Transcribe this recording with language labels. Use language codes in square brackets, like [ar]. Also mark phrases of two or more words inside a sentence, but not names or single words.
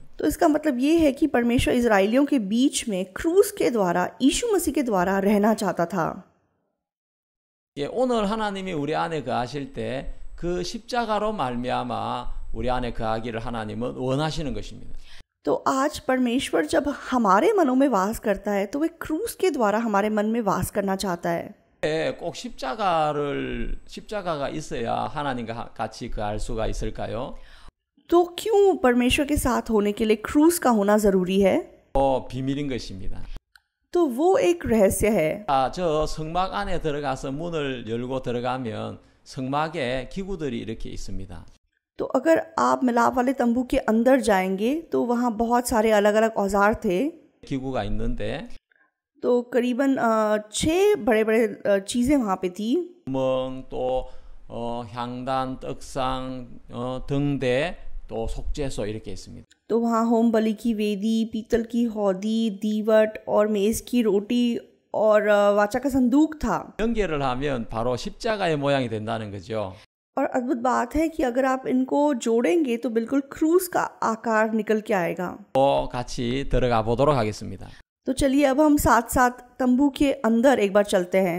[hi] तो इसका मतलब ये है कि परमेश्वर इजराइलियों के बीच में क्रूज के द्वारा यीशु मसीह के द्वारा रहना चाहता था। [ko] 오늘 하나님이 우리 안에 거하실 때 그 십자가로 말미암아 우리 안에 거하기를 하나님은 원하시는 것입니다. [hi] तो आज परमेश्वर जब हमारे मनों में वास करता है तो वे क्रूज के द्वारा हमारे मन में वास करना चाहता है। [ko] 꼭 십자가가 있어야 하나님과 같이 거할 수가 있을까요? [hi] तो क्यों परमेश्वर के साथ होने के लिए क्रूज का होना जरूरी है? [ko] 비밀인 것입니다. [hi] तो वो एक रहस्य है। [ko] 저 성막 안에 들어가서 문을 열고 들어가면 성막에 기구들이 이렇게 있습니다. [hi] तो अगर आप मिलाप वाले तंबू के अंदर जाएंगे तो वहाँ बहुत सारे अलग अलग औजार थे। [ko] 기구가 있는데 [hi] तो करीबन 6 बड़े बड़े चीज़ें वहाँ पे थी। [ko] 또 향단, 떡상, 등대, 또 속죄소 이렇게 있습니다. [hi] तो वहाँ होम बलि की वेदी, पीतल की हौदी, दीवट और मेज़ की रोटी और वाचा का संदूक था। [ko] 연결을 하면 바로 십자가의 모양이 된다는 거죠. [hi] और अद्भुत बात है कि अगर आप इनको जोड़ेंगे तो बिल्कुल क्रूज का आकार निकल के आएगा। [ko] 같이 들어가 보도록 하겠습니다. [hi] तो चलिए अब हम साथ साथ तंबू के अंदर एक बार चलते हैं।